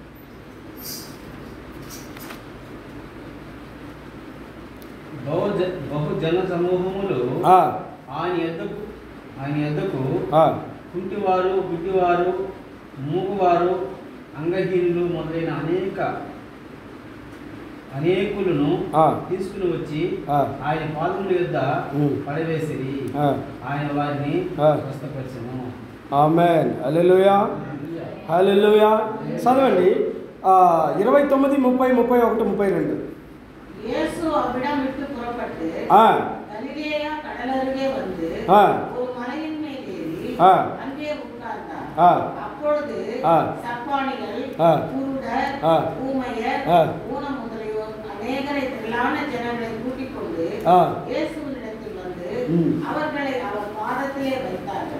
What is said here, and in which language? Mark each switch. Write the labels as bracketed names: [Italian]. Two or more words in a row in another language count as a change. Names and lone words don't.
[Telugu] బహుజన సమూహములు ఆయన యొద్దకు కుంటివారు, గుడ్డివారు, మూగువారు, అంగహీనులు మొదలైన అనేకులను తీసుకుని వచ్చి ఆయన పాదముల యొద్ద పడవేసిరి. ఆయన వారిని స్వస్థపరిచెను. ఆమేన్. హల్లెలూయా, హల్లెలూయా. చదవండి 29, 30, 31, 32. [Tamil] இயேசு அவ்விடம் விட்டு புறப்பட்டு கலிலேயா கடலருகே வந்து ஒரு மலையின் மேல் ஏறி அங்கே உட்கார்ந்தார். அப்பொழுது சப்பாணிகள், குருடர், ஊமையர், ஊனம் முதலியோர் அநேகரை திரளான ஜனங்களை கூட்டிக் கொண்டு இயேசுவினிடத்தில் வந்து அவர்களை அவர் பாதத்திலே வைத்தார்கள்.